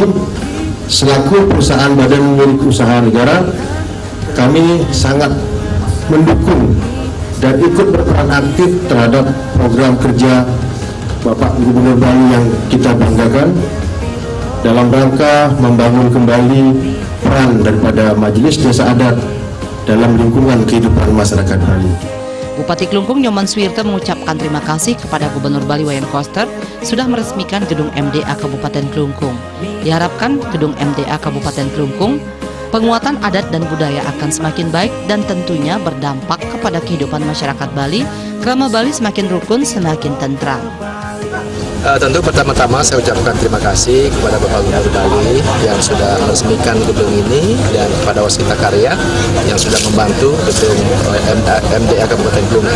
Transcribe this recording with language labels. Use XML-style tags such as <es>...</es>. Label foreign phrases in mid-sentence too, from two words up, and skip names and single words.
<id>Selaku perusahaan badan milik usaha negara, kami sangat mendukung dan ikut berperan aktif terhadap program kerja Bapak Gubernur Bali yang kita banggakan dalam rangka membangun kembali peran daripada Majelis Desa Adat dalam lingkungan kehidupan masyarakat Bali. Bupati Klungkung Nyoman Suwirto mengucapkan terima kasih kepada Gubernur Bali Wayan Koster sudah meresmikan gedung MDA Kabupaten Klungkung. Diharapkan gedung MDA Kabupaten Klungkung, penguatan adat dan budaya akan semakin baik dan tentunya berdampak kepada kehidupan masyarakat Bali, karena Bali semakin rukun, semakin tentram. Tentu pertama-tama saya ucapkan terima kasih kepada Bapak Gubernur Bali yang sudah meresmikan gedung ini dan kepada Waskita Karya yang sudah membantu gedung MDA Kabupaten Klungkung.</id>